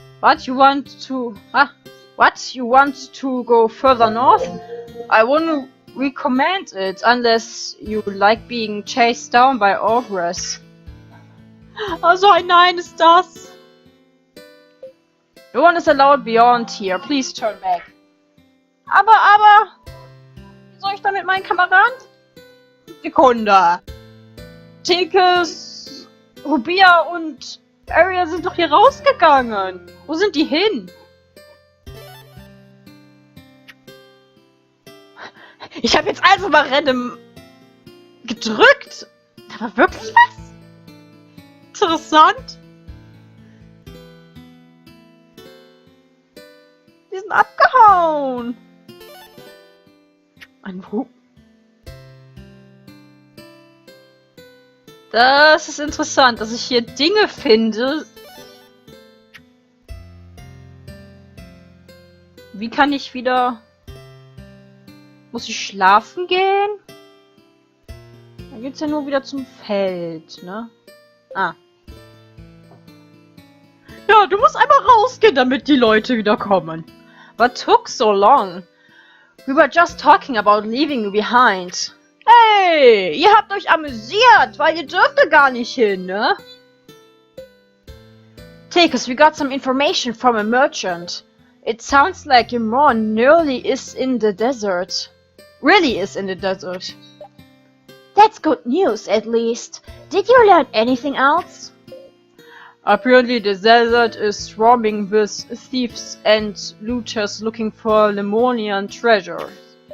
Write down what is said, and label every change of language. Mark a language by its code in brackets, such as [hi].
[en] What, you want to... What? You want to go further north? I wouldn't recommend it unless you like being chased down by ogres. [de] Also ein Nein ist das. [en] No one is allowed beyond here. Please turn back. Aber... [de] Wie soll ich dann mit meinen Kameraden? Sekunde. Tempest, Rubia und Aria sind doch hier rausgegangen. Wo sind die hin? Ich habe jetzt einfach mal random gedrückt. Da war wirklich was? Interessant. Die sind abgehauen. Ein Hu. Das ist interessant, dass ich hier Dinge finde. Wie kann ich wieder... Muss ich schlafen gehen? Dann geht's ja nur wieder zum Feld, ne? Ah. Ja, du musst einmal rausgehen, damit die Leute wieder kommen. [en] What took so long? We were just talking about leaving you behind. [de] Hey, ihr habt euch amüsiert, weil ihr dürfte gar nicht hin, ne? [en] Take us, we got some information from a merchant. It sounds like Imran nearly is in the desert. Really is in the desert. That's good news, at least. Did you learn anything else? Apparently the desert is swarming with thieves and looters looking for Lemonian treasures.